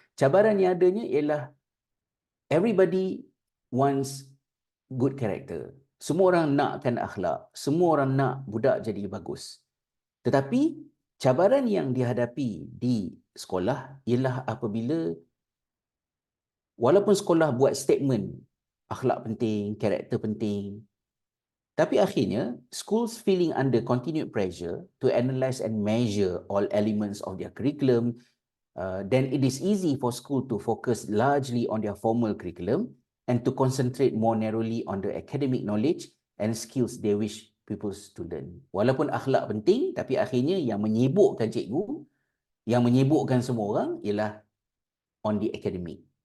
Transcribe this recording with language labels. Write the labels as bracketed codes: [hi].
[ms] Cabaran yang adanya ialah [en] everybody wants good character. [ms] Semua orang nakkan akhlak, semua orang nak budak jadi bagus. Tetapi cabaran yang dihadapi di sekolah ialah apabila walaupun sekolah buat statement akhlak penting, karakter penting, tapi akhirnya [en] schools feeling under continued pressure to analyze and measure all elements of their curriculum, then it is easy for school to focus largely on their formal curriculum and to concentrate more narrowly on the academic knowledge and skills they wish pupils to learn. [ms] Walaupun akhlak penting, tapi akhirnya yang menyibukkan cikgu, yang menyibukkan semua orang ialah [en] on the academic.